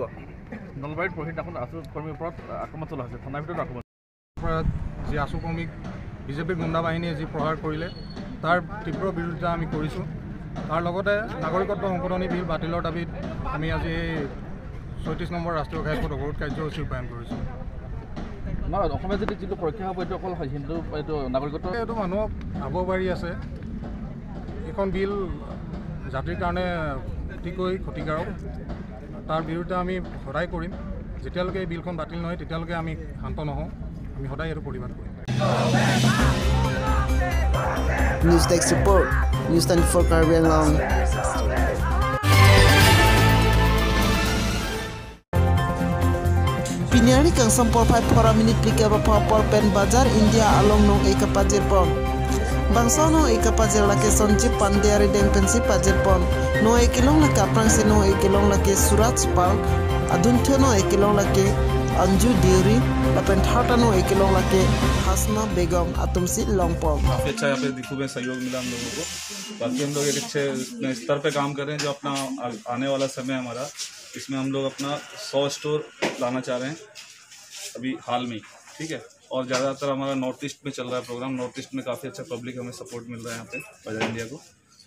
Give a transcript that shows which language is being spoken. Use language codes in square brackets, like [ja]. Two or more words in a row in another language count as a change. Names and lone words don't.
[as] নলবাৰীত প্ৰশিক্ষণ আছু কৰ্মীৰ ওপৰত আক্ৰমণ চলা হৈছে থানাৰ ভিতৰত আক্ৰমণ যি আছু কৰ্মীক বিজেপি গুণ্ডা বাহিনীয়ে যি প্ৰহাৰ কৰিলে তাৰ তীব্ৰ বিৰোধিতা আমি কৰিছোঁ তাৰ লগতে নাগৰিকত্ব সংশোধনী বিল বাতিলৰ দাবীত আমি আজি 37 নম্বৰ ৰাষ্ট্ৰীয় ঘাইপথ অৱৰোধ কাৰ্যসূচী ৰূপায়ণ কৰিছোঁ অসমীয়া যদি যিটো পৰীক্ষা হ'ব এইটো অকল হিন্দু এইটো নাগৰিকত্ব এইটো মানুহক ভাব পাৰি আছে এইখন বিল জাতিৰ কাৰণে অতিকৈ ক্ষতিকাৰক তাৰ বিৰুদ্ধে আমি সদায় কৰিম যেতিয়ালৈকে এই বিলখন বাতিল নহয় তেতিয়ালৈকে আমি শান্ত নহওঁ আমি সদায় এইটো প্ৰতিবাদ কৰিম [en] News Desk Report [mjw] News 24 Karbi Anglong Piniari kang sampol 5 4 minit plika bapapol pen bazar India along nong eka pajir pon bangsa no eka pajir lake sonjip pandiari deng pensi pajir pon no ekilong lake aprang se no ekilong lake Suraj Pal aduntho no ekilong lake Anju Deuri lapen thata no ekilong lake Hasna Begum atumsi Longpong [hi] काफी अच्छा यहाँ पे दिखू में सहयोग मिला हम लोगों को बाकी हम लोग एक अच्छे स्तर पे काम कर रहे हैं जो अपना आने वाला समय हमारा इसमें हम लोग अपना 100 स्टोर लाना चाह रहे हैं अभी हाल में ठीक है और ज़्यादातर हमारा [en] North East [hi] में चल रहा है प्रोग्राम [en] North East [hi] में काफ़ी अच्छा पब्लिक हमें सपोर्ट मिल रहा है यहाँ पे बाजार इंडिया को तो